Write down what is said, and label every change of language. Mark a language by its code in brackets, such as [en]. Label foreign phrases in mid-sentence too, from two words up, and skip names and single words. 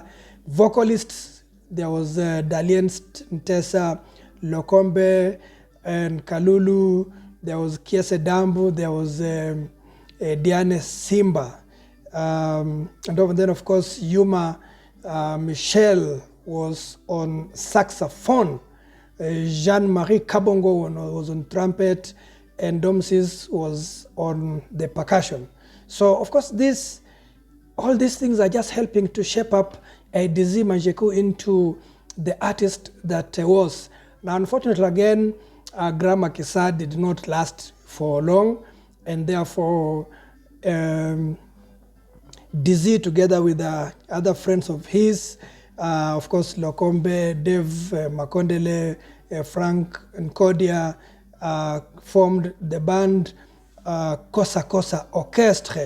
[en] Vocalists, there was Dalienst Ntesa, Lokombe, and Kalulu. There was Kiese Dambu. There was Diane Simba. And then, of course, Yuma Michel was on saxophone. Jean-Marie Kabongo was on trumpet, and Domsis was on the percussion. So, of course, all these things are just helping to shape up Djo Manu into the artist that was. Now, unfortunately, again, Gram Maquisard did not last for long, and therefore, Djo, together with other friends of his, of course, Lokombe, Dave Makondele, Frank Nkodia, formed the band Kosa Kosa Orchestre.